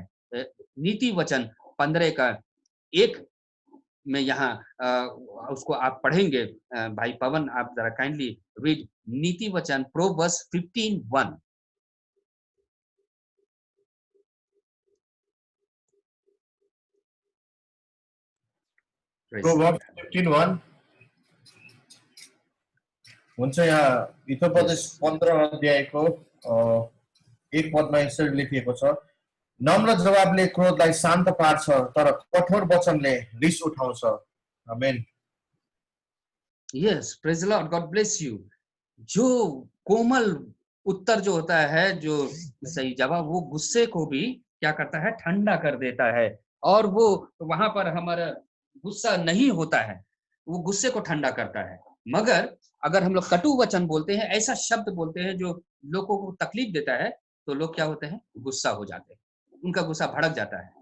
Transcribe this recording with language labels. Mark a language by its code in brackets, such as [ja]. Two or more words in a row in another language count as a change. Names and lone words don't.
[hi] नीति वचन 15:1 में यहाँ उसको आप पढ़ेंगे। भाई पवन, आप जरा [en] kindly read [hi] नीति वचन प्रोवर्ब्स 15:1। [ne] Proverbs 15:1 हुन्छ। यहाँ हितोपदेश 15 अध्यायको 1 पदमा यसरी लेखिएको छ, नम्र जवाबले क्रोधलाई शान्त पार्छ तर कठोर वचनले रिस उठाउँछ। आमेन। [en] यस, Praise the Lord, God bless you. [hi] जो कोमल उत्तर जो होता है, जो सही जवाब, वो गुस्से को भी क्या करता है, ठंडा कर देता है, और वो वहां पर हमारा गुस्सा नहीं होता है, वो गुस्से को ठंडा करता है। मगर अगर हम लोग कटु वचन बोलते हैं, ऐसा शब्द बोलते हैं जो लोगों को तकलीफ देता है, तो लोग क्या होते हैं, गुस्सा हो जाते हैं, उनका गुस्सा भड़क जाता है।